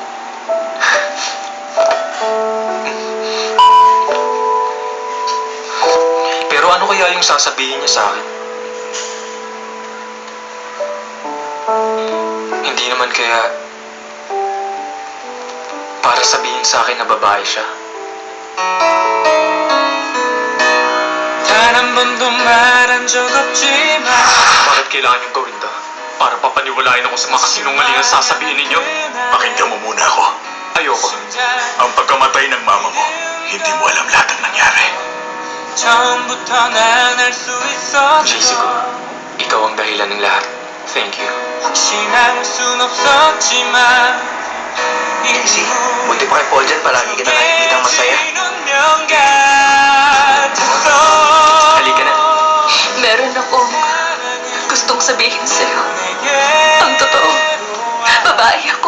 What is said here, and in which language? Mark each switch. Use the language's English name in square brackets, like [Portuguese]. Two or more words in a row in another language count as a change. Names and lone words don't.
[Filipino] Pero ano kaya yung sasabihin niya sa akin? Hindi naman kaya para sabihin sa akin na babae siya. [Korean] 단 한 번도 말한 적 없지만 [Filipino] Bakit kailangan niyong gawin to? Para papaniwalain ako sa mga kasinungalingan sasabihin ninyo? Pakinggan mo muna ako. Ayoko. Ang pagkamatay ng mama mo, hindi mo alam lahat ng nangyari. [Korean] 처음부터 난 알 수 있었어 [Filipino] JC ko, ikaw ang dahilan ng lahat. [English] Thank you. [Korean] 확신할 순 없었지만 [Filipino] JC, buti pa kay Paul dyan. Palagi kita nakikitang masaya. Halika na. Meron akong gustong sabihin sa'yo. Ang totoo, babae ako.